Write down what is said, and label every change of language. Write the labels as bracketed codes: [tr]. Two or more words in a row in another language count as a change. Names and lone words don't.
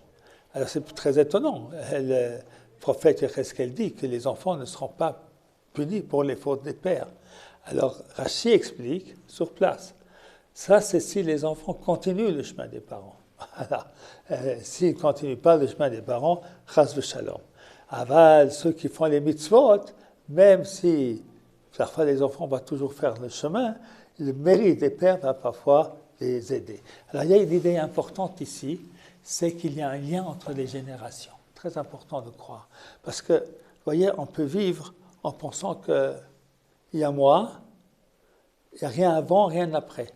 [fr] Alors c'est très étonnant. Le prophète Yecheskel dit que les enfants ne seront pas punis pour les fautes des pères. Alors Rashi explique sur place. Ça, c'est si les enfants continuent le chemin des parents. Voilà. S'ils ne continuent pas le chemin des parents, [he] חס ושלום. [fr] Aval, ceux qui font les mitzvot, même si parfois les enfants vont toujours faire le chemin, le mérite des pères va parfois les aider. Alors il y a une idée importante ici, c'est qu'il y a un lien entre les générations. Très important de croire. Parce que, vous voyez, on peut vivre en pensant qu'il y a moi, il n'y a rien avant, rien après.